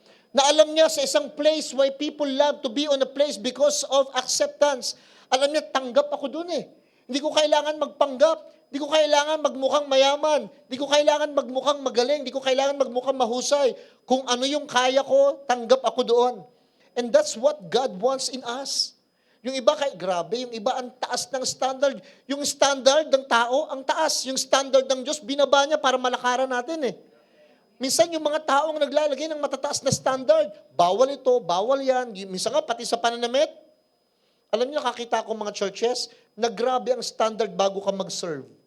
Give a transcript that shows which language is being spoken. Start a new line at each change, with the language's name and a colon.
Filipino: Na alam niya sa isang
English: place why people love to be on a place because of acceptance.
Filipino: Alam niya, tanggap ako dun eh. Hindi ko kailangan magpanggap. Hindi ko kailangan magmukhang mayaman. Hindi ko kailangan magmukhang magaling. Hindi ko kailangan magmukhang mahusay. Kung ano yung kaya ko, tanggap ako doon.
English: And that's what God wants in us.
Filipino: Yung iba grabe, yung iba ang taas ng standard. Yung standard ng tao, ang taas. Yung standard ng Diyos, binaba niya para malakaran natin eh. Minsan yung mga taong naglalagay ng matataas na standard, bawal ito, bawal yan. Minsan nga, pati sa pananamit. Alam niyo, nakakita ko mga churches, na grabe ang standard bago ka mag-serve.